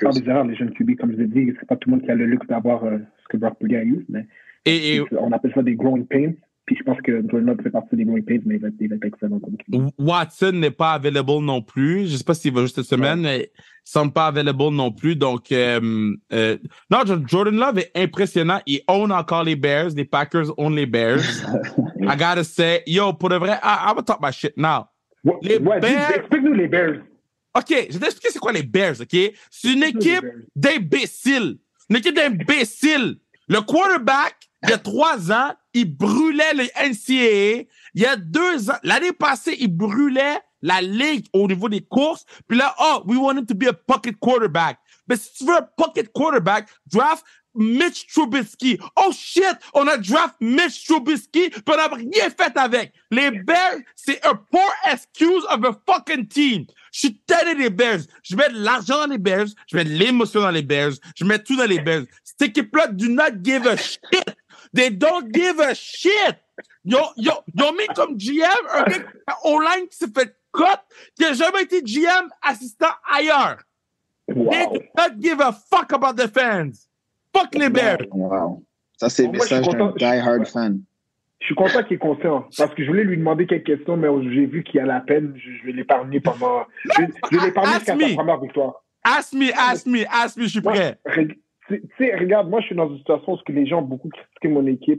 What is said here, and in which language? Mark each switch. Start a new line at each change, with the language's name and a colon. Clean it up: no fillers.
French: On va faire des erreurs, les jeunes QB, comme je l'ai dit. C'est pas tout le monde qui a le luxe d'avoir ce que Brock Purdy a eu, mais on appelle ça des
English: growing pains.
French: Puis je pense que Jordan Love fait partie des
English: growing pains,
French: mais il va être excellent. Watson n'est pas available non plus. Je sais pas s'il va juste cette semaine, mais il semble pas available non plus. Donc, non, Jordan Love est impressionnant. Il own encore les Bears. Les Packers own les Bears.
English: I gotta say, yo,
French: pour de vrai,
English: I'm gonna talk my shit now.
French: Les Bears... Explique-nous les Bears. OK, je vais t'expliquer c'est quoi les Bears, OK? C'est une équipe d'imbéciles. Une équipe d'imbéciles. Le quarterback, il y a 3 ans, il brûlait les NCAA. Il y a 2 ans, l'année passée, il brûlait la ligue au niveau des courses. Puis là,
English: we want him to be a pocket quarterback.
French: Mais si tu veux un pocket quarterback, draft Mitch Trubisky. Oh shit, on a draft Mitch Trubisky, puis on n'a rien fait avec. Les Bears, c'est un
English: poor excuse of a fucking team.
French: Je suis tanné des Bears. Je mets de l'argent dans les Bears, je mets de l'émotion dans les Bears, je mets tout dans les Bears. Cette équipe-là
English: do not give a shit. They don't give a shit.
French: Ils ont mis comme GM un gars online qui s'est fait cut, qui n'a jamais été GM assistant ailleurs. Wow.
English: They do not give a fuck about the fans.
French: Fuck les Bears. Wow. Ça, c'est le message d'un die-hard fan. Je suis content qu'il est conscient, parce que je voulais lui demander quelques questions, mais j'ai vu qu'il a la peine. Je vais l'épargner pendant... Je vais l'épargner jusqu'à sa première victoire.
English: Ask me,
French: je suis prêt. Tu sais, regarde, moi, je suis dans une situation où les gens ont beaucoup critiqué mon équipe.